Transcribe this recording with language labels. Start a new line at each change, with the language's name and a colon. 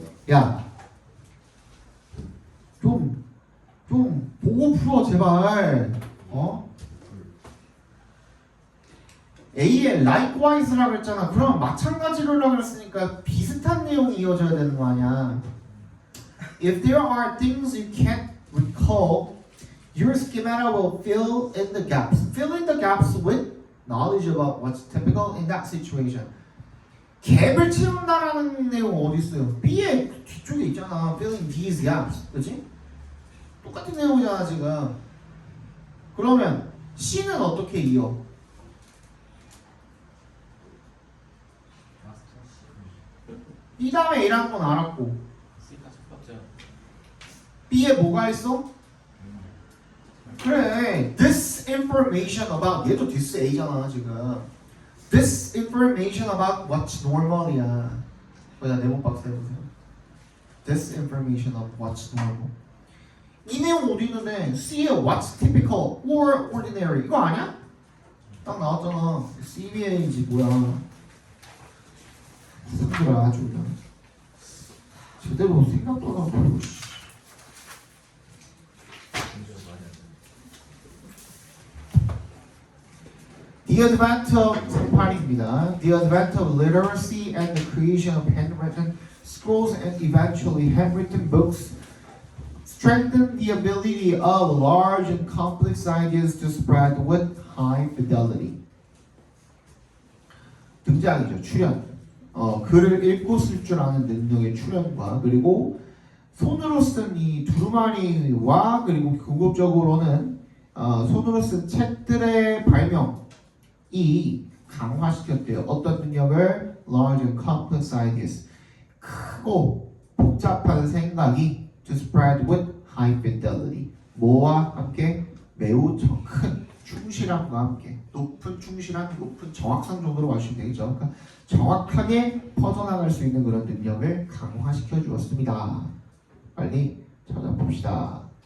Korean: 야, 좀 보고 풀어 제발. 어? A에 likewise라고 했잖아. 그럼 마찬가지로라고 했으니까 비슷한 내용이 이어져야 되는 거 아니야.
English: If there are things you can't recall, your schemata will fill in the gaps. Fill in the gaps with knowledge about what's typical in that situation.
Korean: 갭을 채운다라는 내용 어디 있어요? B의 뒤쪽에 있잖아.
English: Filling these gaps,
Korean: 그렇지? 똑같은 내용이잖아 지금. 그러면 C는 어떻게 이어? B 다음에 A라는 건 알았고 C가 첫 번째. B에 뭐가 있어? 그래,
English: this information about
Korean: 얘도 this A잖아 지금.
English: This information about what's normal이야.
Korean: 거기다 네모 박스 해보세요.
English: This information of what's normal.
Korean: 이 내용 어디 있는데 C에
English: what's typical or ordinary
Korean: 이거 아니야? 딱 나왔잖아. CBA인지 뭐야? 친구들 아주 그냥 제대로 생각도 안 하고.
English: The advent of 38입니다. The advent of literacy and the creation of handwritten scrolls and eventually handwritten books strengthened the ability of large and complex ideas to spread with high fidelity.
Korean: 등장이죠. 출현. 글을 읽고 쓸 줄 아는 능력의 출현과 그리고 손으로 쓴 이 두루마리와 그리고 궁극적으로는 손으로 쓴 책들의 발명 이 강화시켰대요. 어떤 능력을?
English: Large and complex ideas.
Korean: 크고 복잡한 생각이
English: to spread with high fidelity.
Korean: 뭐와 함께? 매우 큰 충실함과 함께. 높은 충실함, 높은 정확성 정도로 보시면 되겠죠. 그러니까 정확하게 퍼져나갈 수 있는 그런 능력을 강화시켜 주었습니다. 빨리 찾아봅시다.